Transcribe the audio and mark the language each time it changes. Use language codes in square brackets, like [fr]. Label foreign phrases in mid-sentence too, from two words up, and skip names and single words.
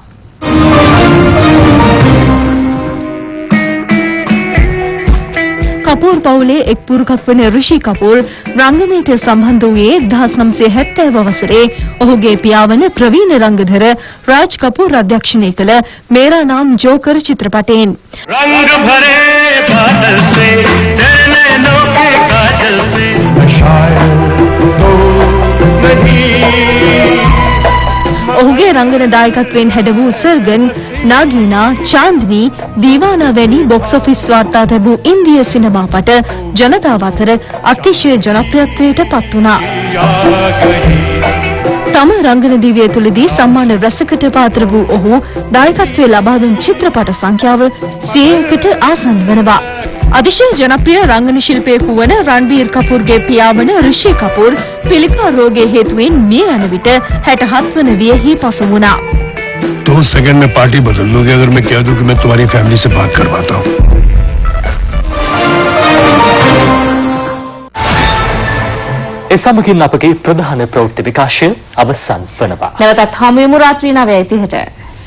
[si] කපූර් පවුලේ එක් පුරුකක් වන රිෂි කපූර් රංගනයට සම්බන්ධ වූයේ 1970 වසරේ ඔහුගේ පියා වන ප්‍රවීණ රංගධර රාජ් කපූර් අධ්‍යක්ෂණය කළ මේරා නාම් ජෝකර් චිත්‍රපටයෙන්. [hi] रंग भरे बादल से तेरे नैनों के काजल से शायद तो नहीं. [si] ඔහුගේ රංගන දායකත්වයෙන් හැඩ වූ සර්ගන්, නාගීනා, චාන්දිනී, දීවානා වැනි බොක්ස් ඔෆිස් වාර්තා ලැබූ ඉන්දිය සිනමාපට ජනතාව අතර අතිශය ජනප්‍රියත්වයට පත් වුණා. තම රංගන දිවිය තුළදී සම්මාන රැසකට පාත්‍ර වූ ඔහු දායකත්වයේ ලබා දුන් චිත්‍රපට සංඛ්‍යාව 100කට ආසන්න වෙනවා. අතිශය ජනප්‍රිය රංගන ශිල්පියෙකු වන රන්බීර් කපූර්ගේ පියා වන රිෂි කපූර් පිළිකා රෝගයේ හේතුවෙන් මිය යන විට 67 වන වියෙහි පසු වුණා. [hi] 2 सेकंड में पार्टी बदल लूंगी अगर मैं कह दूं कि मैं तुम्हारी फैमिली से बात करवाता हूं. [si] ඒ සමගින් අපගේ ප්‍රධාන ප්‍රවෘත්ති විකාශය අවසන් වනවා. නැවතත් හමු වෙමු රාත්‍රී 9:30ට.